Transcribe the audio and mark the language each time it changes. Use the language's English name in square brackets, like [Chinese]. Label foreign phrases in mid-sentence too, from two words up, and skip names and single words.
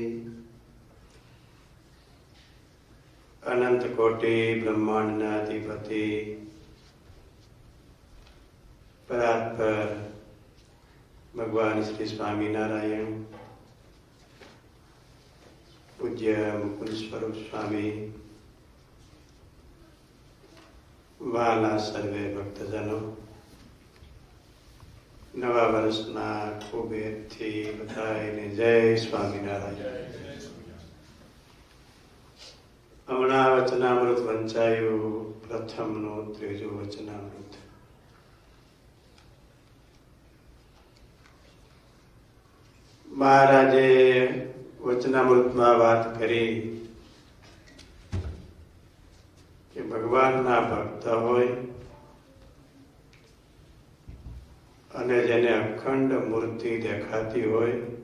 [Sanskrit] अनंत कोटि ब्रह्मांडाधिपति परात्पर भगवान श्री स्वामीनारायण [Gujarati] પૂજ્ય મુકુંદ સ્વરૂપ સ્વામી, વાલા સર્વે ભક્તજનો, નવા વર્ષના ખૂબ એથી બધાને જય સ્વામિનારાયણ. હમણાં વચનામૃત વંચાયું, પ્રથમનું ત્રીજું વચનામૃત. મહારાજે વચનામૃતમાં વાત કરી કે ભગવાનના ભક્ત હોય અને જેને અખંડ મૂર્તિ દેખાતી હોય